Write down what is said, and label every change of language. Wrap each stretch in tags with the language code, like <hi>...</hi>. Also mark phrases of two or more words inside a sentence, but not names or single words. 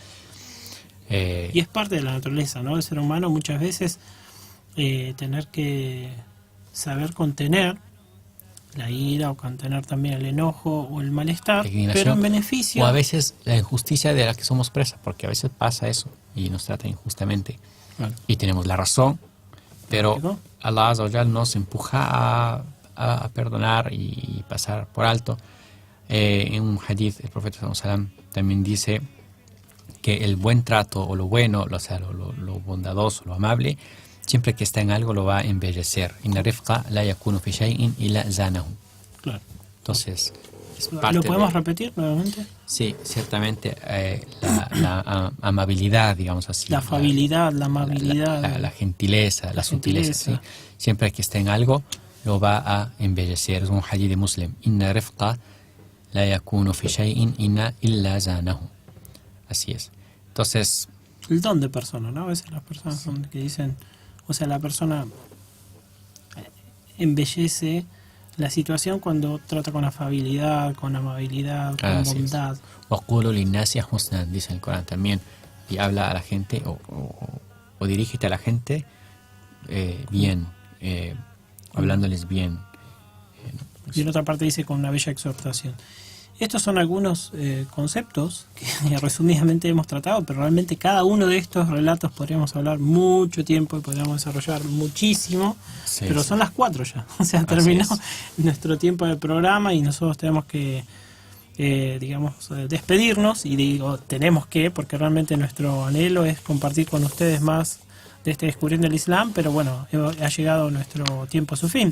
<es>Y es parte de la naturaleza, ¿no? El ser humano muchas veces tener que saber contener la ira o contener también el enojo o el malestar, pero en beneficio. O a veces la injusticia de la que somos presas, porque a veces pasa eso y nos trata injustamente. Claro. Y tenemos la razón, pero</es> <ar>الله عز وجل</ar> <es>nos empuja a perdonar y pasar por alto. En un hadith, el profeta</es> <ar>صلى الله عليه وسلم</ar> <es>también dice que el buen trato o lo bueno, o sea, lo bondadoso, lo amable, siempre que está en algo lo va a embellecer.</es> <ar>إن الرفق لا يكون في شيء إلا زانه.</ar> <es>Claro. Entonces, es parte ¿Lo podemos repetir nuevamente? Sí, ciertamente la amabilidad, digamos así. La afabilidad, la amabilidad. La gentileza, la sutileza. ¿Sí? Siempre que esté en algo, lo va a embellecer. Es un hadith de Muslim.</es> <ar>إن الرفق لا يكون في شيء إلا زانه.</ar> <es>Así es. Entonces, el don de persona, ¿no? A veces las personas son que dicen, o sea, la persona embellece la situación cuando trata con afabilidad, con amabilidad, con bondad.</es> <ar>وَقُولُوا لِلنَّاسِ حُسْنًا,</ar> <es>dice el Corán también, y habla a la gente o dirígete a la gente bien, hablándoles bien. Y en otra parte dice con una bella exhortación. Estos son algunos conceptos que resumidamente hemos tratado, pero realmente cada uno de estos relatos podríamos hablar mucho tiempo y podríamos desarrollar muchísimo, pero son las 4 ya, o sea, terminó nuestro tiempo del programa y nosotros tenemos que, despedirnos, y digo tenemos que, porque realmente nuestro anhelo es compartir con ustedes más de este Descubriendo el Islam, pero bueno, ha llegado nuestro tiempo a su fin.</es>